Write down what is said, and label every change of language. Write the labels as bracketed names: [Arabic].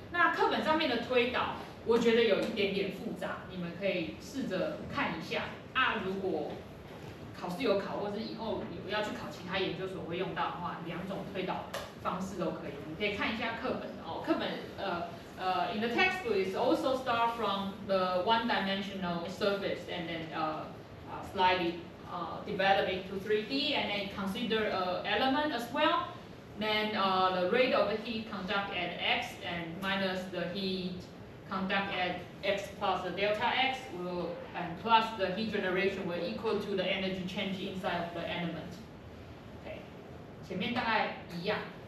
[Chinese] 那课本上面的推导，我觉得有一点点复杂，你们可以试着看一下如果考试有考，或是以后有要去考其他研究所会用到的话，两种推导方式都可以。你可以看一下课本课本 [English] in the textbook is also start from the one-dimensional surface and then slightly develop into 3D and then consider element as well. Then the rate of the heat conduct at x and minus the heat conduct at x plus the delta x will and plus the heat generation will equal to the energy change inside of the element. [Chinese] Okay, 前面大概一样。